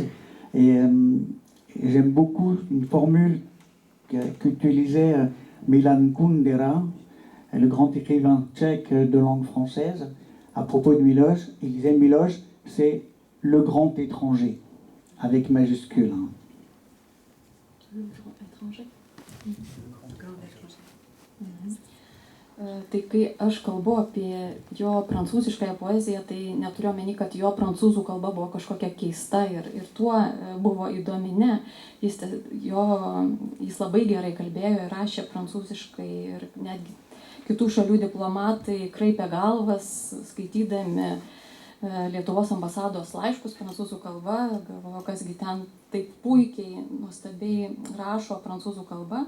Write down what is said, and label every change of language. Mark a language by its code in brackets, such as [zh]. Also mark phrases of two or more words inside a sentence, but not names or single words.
[fr] Et j'aime beaucoup une formule qu'utilisait Milan Kundera, le grand écrivain tchèque de langue française, à propos de Miloš. Il disait Miloš, c'est le grand étranger, avec majuscule. Le grand étranger. [lt] Tai kai aš kalbu apie jo prancūziškąją poeziją, tai neturiu omeny, kad jo prancūzų kalba buvo kažkokia keista ir tuo buvo įdomi. Ne, jis labai gerai kalbėjo ir rašė prancūziškai ir netgi kitų šalių diplomatai kraipė galvas, skaitydami Lietuvos ambasados laiškus prancūzų kalba, galvojo, kasgi ten taip puikiai, nuostabiai rašo prancūzų kalba.